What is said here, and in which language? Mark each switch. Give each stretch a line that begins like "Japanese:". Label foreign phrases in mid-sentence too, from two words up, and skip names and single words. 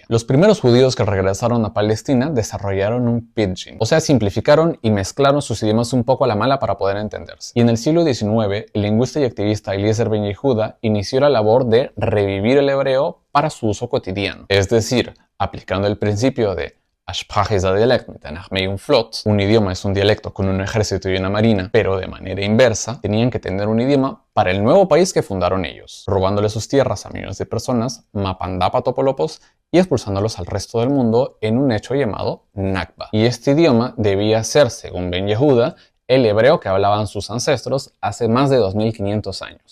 Spanish: Los primeros judíos que regresaron a Palestina desarrollaron un pidgin, o sea, simplificaron y mezclaron sus idiomas un poco a la mala para poder entenderse. Y en el siglo XIX, el lingüista y activista Eliezer Ben Yehuda inició la labor de revivir el hebreo para su uso cotidiano. Es decir, aplicando el principio de
German: Sprache ist ein Dialekt mit einer Armee und Flot,
Spanish: un idioma es un dialecto con un ejército y una marina, pero de manera inversa, tenían que tener un idioma para el nuevo país que fundaron ellos, robándole sus tierras a millones de personas, mapandapatopolopos y expulsándolos al resto del mundo en un hecho llamado Nakba. Y este idioma debía ser, según Ben Yehuda, el hebreo que hablaban sus ancestros hace más de 2500 años.